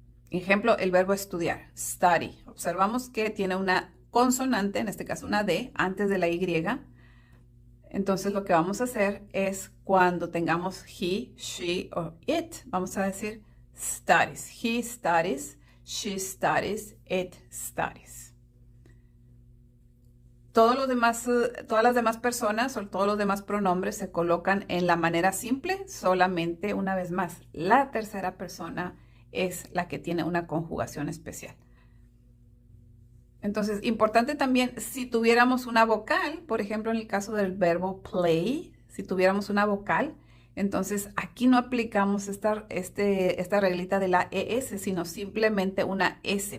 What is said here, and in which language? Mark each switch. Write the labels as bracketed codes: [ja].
[es] Ejemplo, el verbo estudiar, study. Observamos que tiene una consonante, en este caso una D, antes de la Y. Entonces, lo que vamos a hacer es cuando tengamos he, she o it, vamos a decir studies. [en] He studies, she studies, it studies. [es] Todas las demás personas o todos los demás pronombres se colocan en la manera simple, solamente una vez más. La tercera persona es la que tiene una conjugación especial. Entonces, importante también, si tuviéramos una vocal, por ejemplo, en el caso del verbo play, si tuviéramos una vocal, entonces aquí no aplicamos esta reglita de la ES, sino simplemente una S.